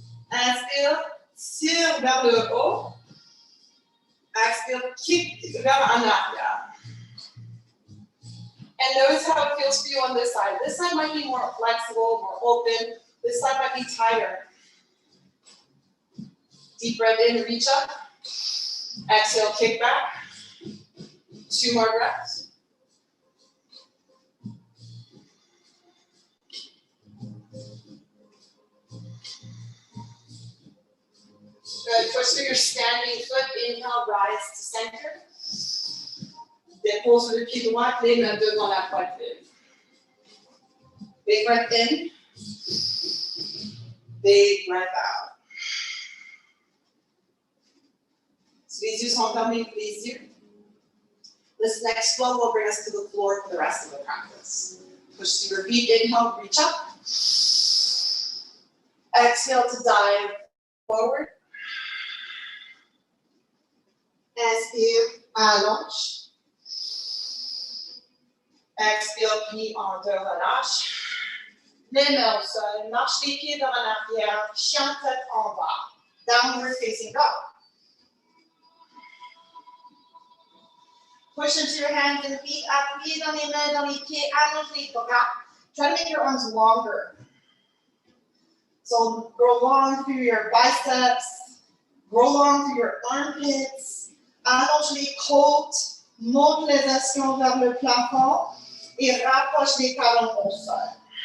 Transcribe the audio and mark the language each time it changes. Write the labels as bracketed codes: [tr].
[fr] Inspire, tire vers le haut. Expire, kick vers en arrière. [en] And notice how it feels for you on this side. This side might be more flexible, more open. This side might be tighter. Deep breath in, reach up. Exhale, kick back. Two more breaths. Good. Push through your standing foot. Inhale, rise to center. [fr] Dépose le pied droit, les mains devant la poitrine. [en] Big breath in. Big breath out. [fr] So les yeux sont fermés, les yeux. [en] This next flow will bring us to the floor for the rest of the practice. Push through your feet, inhale, reach up. Exhale to dive forward. [fr] Inspire, allonge. Expire, plie en deux, relâche. Les mains au sol, marche les pieds vers en arrière, chien tête en bas. [en] Downward facing dog. Push into your hands and feet, [fr] appuyez dans les mains, dans les pieds, allonge les bras. [en] Try to make your arms longer. So go long through your biceps, go long through your armpits, [fr] allonge les côtes, monte les ischions vers le plafond et rapproche les talons au sol.